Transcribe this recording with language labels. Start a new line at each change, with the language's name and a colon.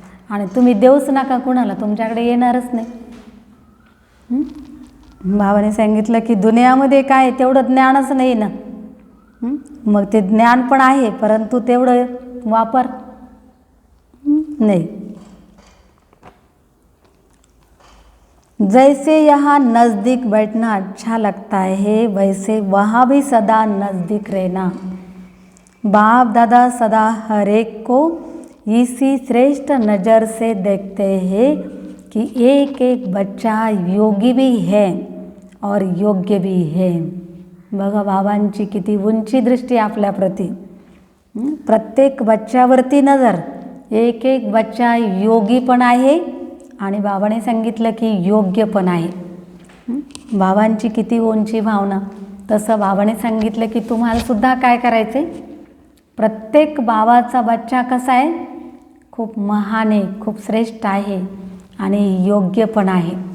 Marathi: आणि तुम्ही देऊच नका कुणाला, तुमच्याकडे येणारच नाही. बाबाने सांगितलं की दुनियामध्ये काय तेवढं ज्ञानच नाही ना. मग ते ज्ञान पण आहे परंतु तेवढं वापर नहीं.
Hindi: जैसे यहाँ नज़दीक बैठना अच्छा लगता है, वैसे वहाँ भी सदा नज़दीक रहना. बाप दादा सदा हर एक को इसी श्रेष्ठ नज़र से देखते हैं कि एक एक बच्चा योगी भी है और योग्य भी है.
Marathi: बघा बाबांची किती उंची दृष्टी आपल्याप्रती. प्रत्येक बच्च्यावरती नजर. एक एक बच्चा योगी पण आहे आणि बाबाने सांगितलं की योग्य पण आहे. बाबांची किती उंची भावना, तसं बाबाने सांगितलं की तुम्हालासुद्धा काय करायचं आहे, प्रत्येक बाबाचा बच्चा कसा आहे, खूप महान आहे, खूप श्रेष्ठ आहे आणि योग्य पण आहे.